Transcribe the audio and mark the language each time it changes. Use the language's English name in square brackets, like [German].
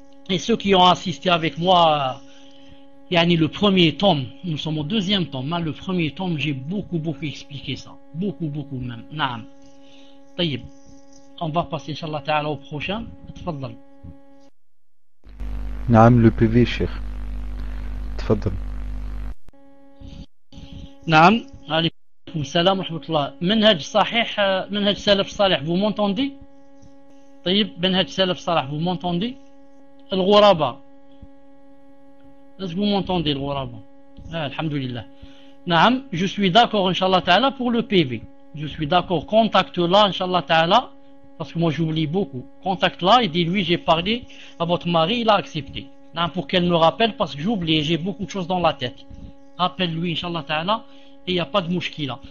[French] Et ceux qui ont assisté avec moi yani, le premier tome, nous sommes au deuxième tome, hein, le premier tome, j'ai beaucoup, beaucoup expliqué ça. Beaucoup, beaucoup même. Naam. Tayyib. On va passer, inshallah ta'ala, au prochain. Tfaddal. نعم le PV cher. [Arabic] تفضل. نعم عليكم السلام ورحمة الله. منهج صحيح منهج سلف صالح [French] vous m'entendez؟ [Arabic] طيب منهج سلف صالح vous m'entendez؟ الغرابة [French] est-ce que vous m'entendez [Arabic] الغرابة؟ الحمد لله. [French] نعم je suis d'accord inshallah ta'ala pour le PV. Je suis d'accord, contacte-la inshallah ta'ala, parce que moi j'oublie beaucoup. Contacte-la et dis-lui j'ai parlé à votre mari, il a accepté. Non, pour qu'elle me rappelle, parce que j'oublie, j'ai beaucoup de choses dans la tête. Rappelle-lui inshallah ta'ala et il n'y a pas de mouchkila.